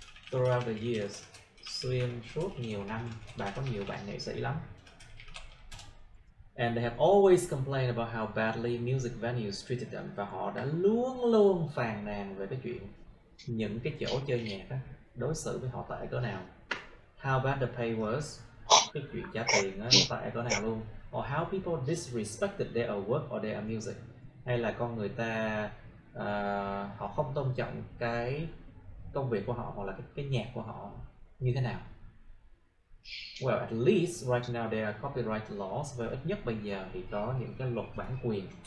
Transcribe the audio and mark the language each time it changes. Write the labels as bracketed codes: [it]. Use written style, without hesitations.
[en] Throughout the years. [vi] Xuyên suốt nhiều năm. Bà có nhiều bạn nghệ sĩ lắm. [en] And they have always complained about how badly music venues treated them. [vi] Và họ đã luôn luôn phàn nàn về cái chuyện những cái chỗ chơi nhạc á, đối xử với họ tệ cỡ nào. [en] How bad the pay was. [vi] Cái chuyện trả tiền á, tệ cỡ nào luôn. [en] Or how people disrespected their work or their music. [vi] Hay là con người ta họ không tôn trọng cái công việc của họ hoặc là cái nhạc của họ như thế nào. [en] Well, at least right now there are copyright laws. [vi] Well, ít nhất bây giờ thì có những cái luật bản quyền.